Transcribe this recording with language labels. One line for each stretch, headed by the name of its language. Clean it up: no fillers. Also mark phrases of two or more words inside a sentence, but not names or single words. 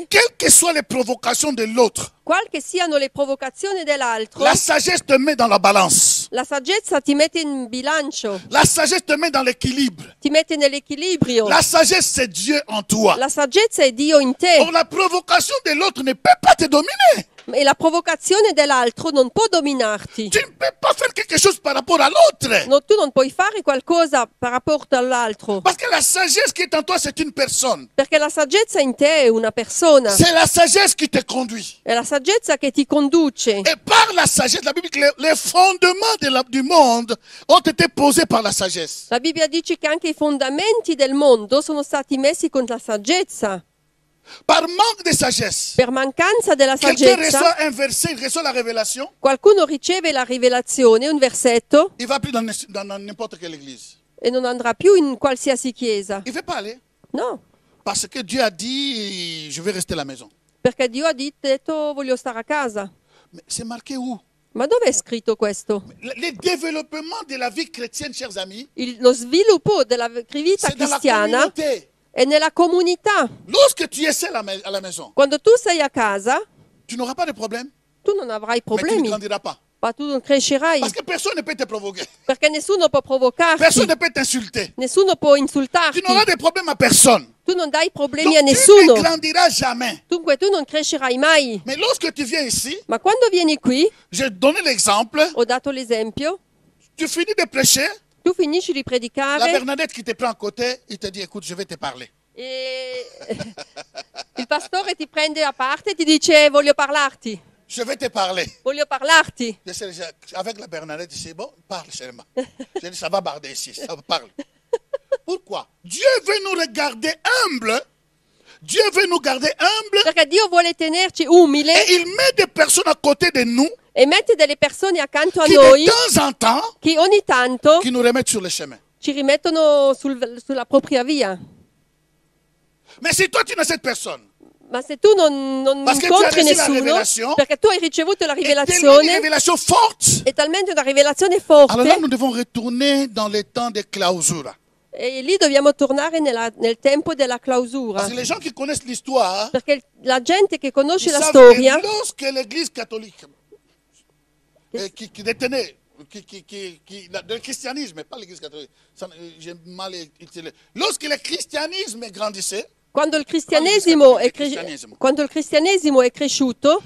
French: quelles que soient les provocations de l'autre,
Italian: qual che siano le provocazioni dell'altro,
French: la sagesse te met dans la balance.
Italian: la saggezza ti mette in bilancio,
French: La sagesse te met dans l'équilibre.
Italian: ti mette nell'equilibrio.
French: La sagesse, c'est Dieu en toi.
Italian: La saggezza è Dio in te
French: Or, la provocation de l'autre ne peut pas te dominer.
Italian: e la provocazione dell'altro non può dominarti.
French: Tu ne peux pas faire quelque chose par rapport à l'autre.
Italian: No, tu non puoi fare qualcosa per rapporto all'altro,
French: Parce que la sagesse qui est en toi, c'est une personne.
Italian: perché la saggezza in te è una persona,
French: C'est la sagesse qui te conduit.
Italian: è la saggezza che ti conduce.
French: Et par la sagesse, la Bible dit que les fondements du monde ont été posés par la sagesse.
Italian: La Bibbia dice che anche i fondamenti del mondo sono stati messi con la saggezza.
French: Par manque de sagesse,
Italian: Per mancanza della
French: quelqu'un
Italian: saggezza,
French: reçoit un verset, il reçoit la révélation,
Italian: qualcuno riceve la rivelazione, un versetto,
French: il va plus dans n'importe quelle église.
Italian: e non andrà più in qualsiasi chiesa.
French: Il ne veut pas aller.
Italian: No,
French: Parce que Dieu a dit, je vais rester à la maison.
Italian: perché Dio ha detto voglio stare a casa.
French: Mais c'est marqué où?
Italian: Ma dove è scritto questo?
French: Le développement de la vie chrétienne, chers amis,
Italian: Lo sviluppo della vita
French: c'est dans la
Italian: cristiana
French: communauté.
Italian: è nella comunità.
French: Lorsque tu es seul à la maison,
Italian: Quando tu sei a casa,
French: tu n'auras pas de problème,
Italian: tu non avrai
French: mais tu ne
Italian: problemi,
French: grandiras pas.
Italian: ma tu non crescerai,
French: Parce que personne ne peut te provoquer.
Italian: perché nessuno può provocarti,
French: Personne ne peut t'insulter.
Italian: nessuno può
French: Tu
Italian: insultarti,
French: n'auras de problème à personne.
Italian: tu non dai
French: Donc,
Italian: problemi a
French: tu ne
Italian: nessuno,
French: grandiras jamais.
Italian: dunque tu non crescerai mai.
French: Mais lorsque tu viens ici,
Italian: Ma quando vieni qui,
French: j'ai donné l'exemple,
Italian: ho dato l'esempio,
French: tu finis de prêcher,
Italian: tu finisci di
French: la
Italian: predicare
French: Bernadette qui te prend à côté, il te dit, écoute, je vais te parler.
Italian: e il pastore ti prende a parte e ti dice voglio parlarti,
French: Je vais te parler.
Italian: voglio parlarti.
French: Avec la Bernadette, je dis, bon, parle seulement. Je dis, ça va barder ici, ça va parler. Pourquoi? Dieu veut nous regarder humbles. Dieu veut nous garder humbles.
Italian: Perché Dio vuole tenerci umile
French: Et il met des personnes à côté de nous
Italian: e mette delle persone accanto a
French: qui
Italian: noi
French: de temps en temps,
Italian: che ogni tanto
French: qui nous remettent sur le chemin.
Italian: ci rimettono sulla propria via.
French: Mais si toi tu n'as cette personne,
Italian: Ma se tu non Parce che tu incontri
French: hai reçu la
Italian: nessuno, rivelazione, perché tu hai ricevuto la
French: et tellement une
Italian: rivelazione,
French: révélation forte,
Italian: è talmente una rivelazione
French: alors là
Italian: forte,
French: nous devons retourner dans les temps de clausura.
Italian: e lì dobbiamo tornare nel tempo della clausura.
French: Parce que les gens qui connaissent l'histoire,
Italian: Perché la gente che
French: ils
Italian: conosce la
French: savent
Italian: storia,
French: que lorsque l'Église catholique qui détenait le christianisme, pas l'Église catholique, j'ai mal utilisé. Lorsque le christianisme grandissait,
Italian: quando il cristianesimo è cresciuto,